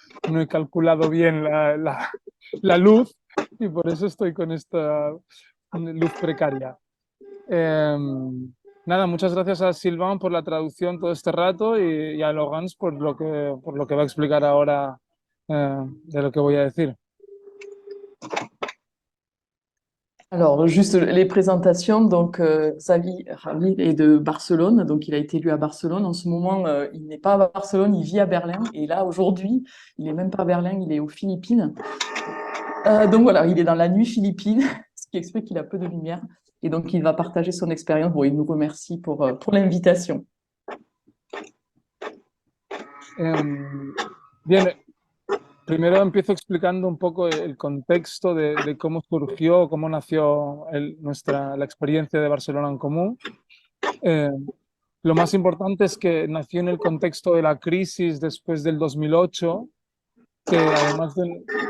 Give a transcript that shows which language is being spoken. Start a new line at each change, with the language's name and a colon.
Spanish: No he calculado bien la luz y por eso estoy con esta luz precaria. Eh, Nada, muchas gracias a Silvan por la traducción todo este rato y a Logans por lo que va a explicar ahora de lo que voy a decir.
French: Alors, juste les présentations. Donc, Xavi Ramil est de Barcelone. Donc, il a été élu à Barcelone. En ce moment, il n'est pas à Barcelone, il vit à Berlin. Et là, aujourd'hui, il n'est même pas à Berlin, il est aux Philippines. Donc, voilà, il est dans la nuit philippine, ce qui explique qu'il a peu de lumière. Et donc, il va partager son expérience. Bon, il nous remercie pour l'invitation.
Spanish: Bien, primero empiezo explicando un poco el contexto de cómo surgió, cómo nació la experiencia de Barcelona en Común. Lo más importante es que nació en el contexto de la crisis después del 2008, que además del...